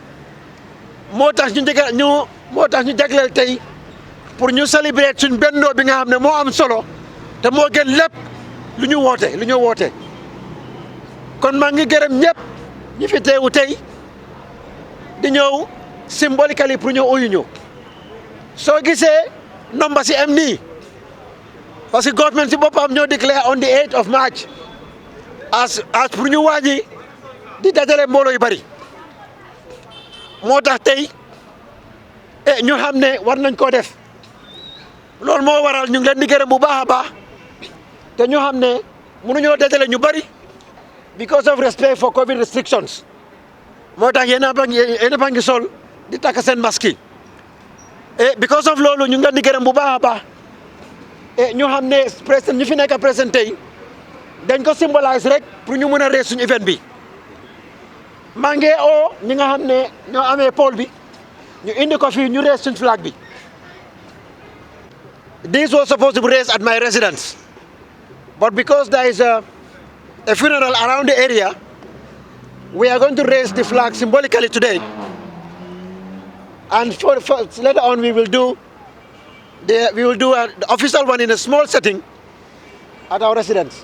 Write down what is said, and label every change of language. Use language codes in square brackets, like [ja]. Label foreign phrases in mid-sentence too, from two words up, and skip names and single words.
[wo] moo tax ñu jagleel tey pour ñu célébrer suñ bennoo bi nga xam ne moo am solo te moo gën lépp lu ñu woote kon maa ngi gërëm ñëpp ñi fi teewu tey di ñëw symboliquement pour ñu uyu ñu soo gisee nomba si am nii [fr] parce que [wo] government si boppam ñoo déclare [en] on the 8th of March as [wo] pour ñu wàññi di dajale mbooloo yu bari moo tax tey ñu xam ne war nañ koo def loolu moo waral ñu ngi leen di gërëm bu baax a baax te ñu xam ne mënuñoo dajale ñu bari [en] because of respect for COVID restrictions [wo] moo tax yéen a ba ngi sol di takk seen masque yi [en] because of [wo] loolu ñu ngi leen di gërëm bu baax a baax ñu xam ne président ñu fi nekk président tey dañ ko symbolise rek pour ñu mën a rees suñu event bi maa ngi oo ñi nga xam ne ñoo amee pôle bi ñu indi ko fii ñu rees suñu flag bi. [en] This was supposed to be raised at my residence, but because there is a funeral around the area, we are going to raise the flag symbolically today. And for later on, we will do the official one in a small setting at our residence.